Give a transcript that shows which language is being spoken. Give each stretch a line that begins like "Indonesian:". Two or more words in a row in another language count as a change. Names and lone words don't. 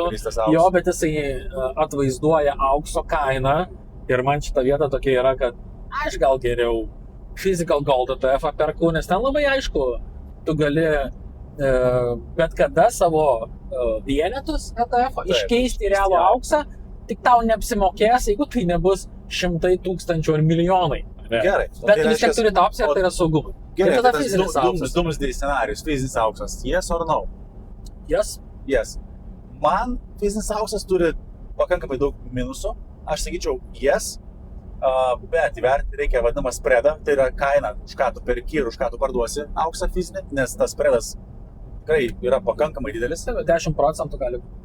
Lithuanian: Jo, bet jisai atvaizduoja aukso kainą ir man šita vieta tokia yra, kad aš gal geriau
English: physical gold ETF
Lithuanian: perku, nes ten labai aišku, tu gali bet kada savo vienetus ETF iškeisti į realų auksą, tik tau neapsimokės, jeigu tai nebus 100,000 ar milijonai. Gerai. Bet vis tiek turi tą opciją, tai yra saugumai. Gerai, tai tas dumsdėj scenarius, fizinis auksas,
English: yes or no? Yes. Yes.
Lithuanian: Man fizinis auksas turi pakankamai daug minusų, aš sakyčiau yes, bet įvertinti reikia vadinamą spreadą, tai yra kaina, už ką tu perki ir už ką tu parduosi auksą fizinį, nes tas spreadas tikrai yra pakankamai didelis. 10% gali būti.